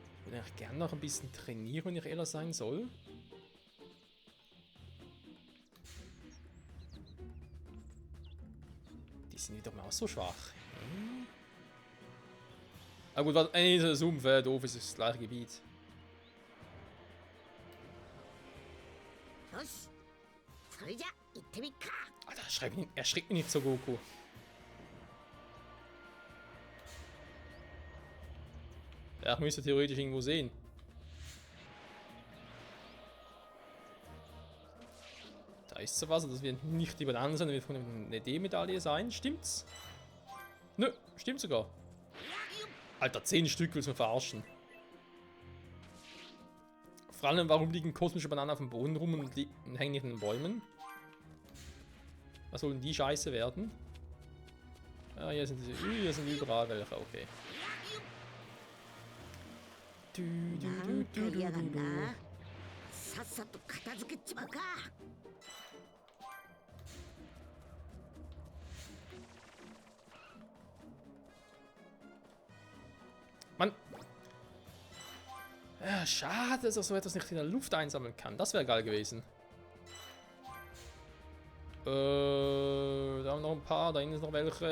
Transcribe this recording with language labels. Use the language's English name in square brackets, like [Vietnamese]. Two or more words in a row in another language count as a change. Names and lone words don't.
[German] würde eigentlich gerne noch ein bisschen trainieren, wenn ich ehrlich sein soll. Die sind wieder mal so schwach. Ah gut, warte, nee, der Sumpf, doof, ist das gleiche Gebiet. [Japanese] よしそれじゃ行ってみっか [German] Alter, erschreckt mich nicht so, Goku. Ja, ich müsste theoretisch irgendwo sehen. Da ist so was, das wird nicht die Bananen sein, das wird von einer D-Medaille sein, stimmt's? Nö, stimmt sogar. Alter, 10 Stück willst du verarschen. Vor allem, warum liegen kosmische Bananen auf dem Boden rum und hängen nicht in den Bäumen? Was sollen die Scheiße werden? Ja, hier sind überall welche, okay. [Japanese] なんか嫌だなさっさと片付けちまうか [German] Mann! Ja, schade, dass er so etwas nicht in der Luft einsammeln kann. Das wäre geil gewesen. Da haben wir noch ein paar. Da hinten ist noch welche.